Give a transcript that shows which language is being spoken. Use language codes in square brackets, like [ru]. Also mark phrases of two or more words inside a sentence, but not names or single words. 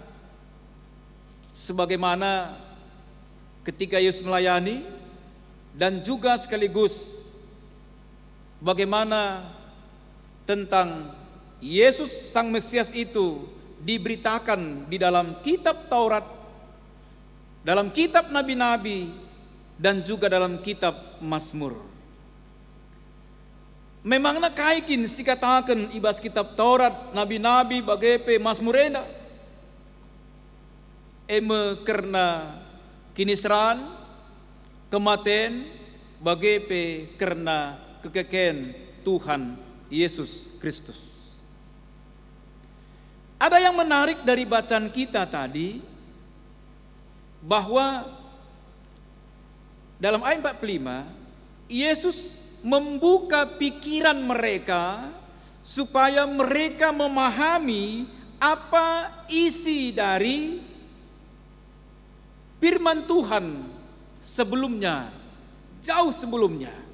[id] sebagaimana ketika Yesus melayani, dan juga sekaligus bagaimana tentang Yesus Sang Mesias itu diberitakan di dalam kitab Taurat, dalam kitab Nabi-Nabi, dan juga dalam kitab Mazmur. [btx] Memangna kaikin sikatakan ibas kitab Taurat, Nabi-Nabi, bagepe Mazmurena. Karena kinisran, kematian, bagepe karena kekeken Tuhan Yesus Kristus. [id] Ada yang menarik dari bacaan kita tadi, bahwa dalam ayat 45, Yesus membuka pikiran mereka supaya mereka memahami apa isi dari firman Tuhan sebelumnya, jauh sebelumnya.